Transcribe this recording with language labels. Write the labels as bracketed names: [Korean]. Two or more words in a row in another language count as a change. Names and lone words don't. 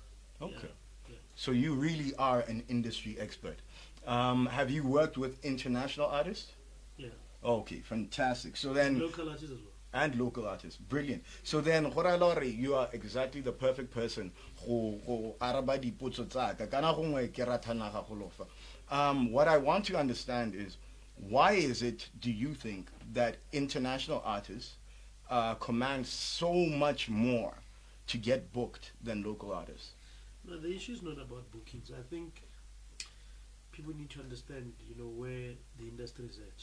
[English] Okay. Yeah. So you really are an industry expert. Have you worked with international artists? Yeah. Okay, fantastic. So then... Local artists as well. And local artists. Brilliant. So then, you are exactly the perfect person who [Tswana] araba dipotso tsaka. Kana gongwe ke rathana ga go lofa. [English] What I want to understand is, why is it, do you think, that international artists command so much more to get booked than local artists? No, the issue is not about bookings. I think people need to understand, where the industry is at.